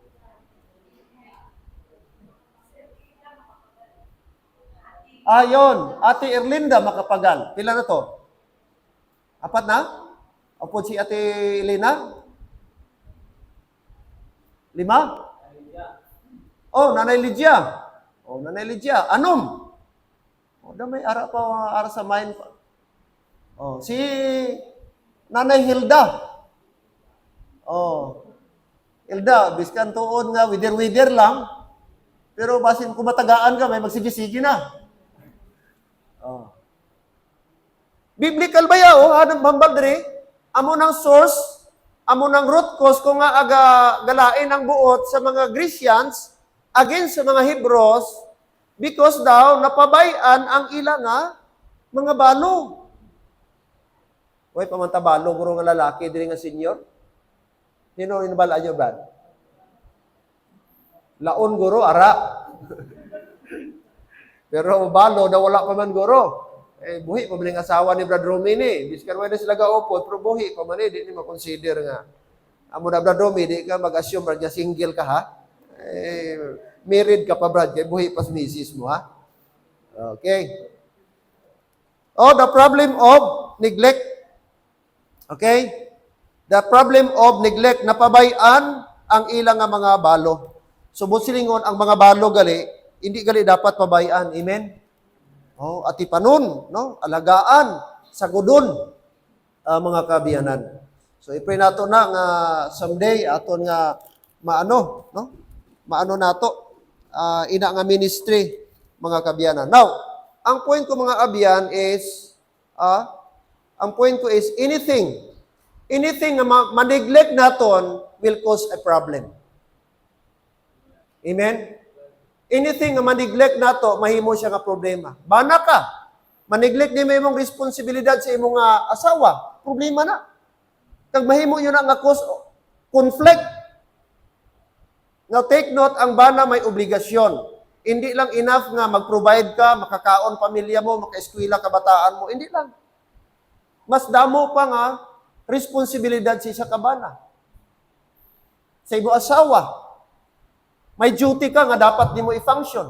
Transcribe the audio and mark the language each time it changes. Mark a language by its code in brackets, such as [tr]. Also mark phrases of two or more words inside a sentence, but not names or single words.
[hil] Yon, Ate Erlinda Makapagal. Pila na to? 4 na? Opo si Ate Elena? 5? Oh, Nanay Lydia. Oh, Nanay Lydia. Anom? Oh, may ara sa mind. Oh, si Nanay Hilda. Oh. Hilda, biskan tuon nga wider-wider lang. Pero basin kung matagaan ka, may magsige-sige na. Oh. Biblical ba yaw? Anong bambal diri? Amo ng source, amo ng root cause kung nga galain ang buot sa mga Grecians against sa mga Hebrews because daw napabayan ang ila nga mga balo. Uy, pamanta balo, guro nga lalaki, diri nga senior. Sino inabala nyo, Brad? Laon, guro, ara. Pero balo, wala pa man, guro. Buhi pa man yung asawa ni Brad Romy ni. Biskan mo na sila gaupod, pero buhi pa man di ni makonsider nga. Amo na Brad Romy, di ka mag-assume, Brad, single ka, ha? Married ka pa, Brad, kaya buhi pa sa misis mo, ha? Okay. [en] Oh, the problem of neglect. Okay? The problem of neglect, [hil] napabayan ang ilang nga mga balo. So, silingon, ang mga balo gali, hindi gali dapat pabayaan. Amen? Oh, ati panon, no? Alagaan, sagudon, mga kabiyanan. So, i-pray nato na nga someday, aton nga maano, no? Maano nato, ina nga ministry, mga kabiyanan. Now, ang point ko mga abyan is, anything na ma-neglect naton [en] will cause a problem. [hil] Amen? Anything na ma-neglect nato, mahimo siya nga problema. Bana ka, ma-neglect ni mo imong responsibilidad sa imong asawa, problema na. Kag mahimo yun nga cause conflict. [en] Now take note, [hil] ang bana may obligasyon. Hindi lang enough nga mag-provide ka, makakaon pamilya mo, maka-eskwela kabataan mo, hindi lang. Mas damo pa nga responsibilidad sa kabana. Sa ibo asawa, may duty ka nga dapat di mo i-function.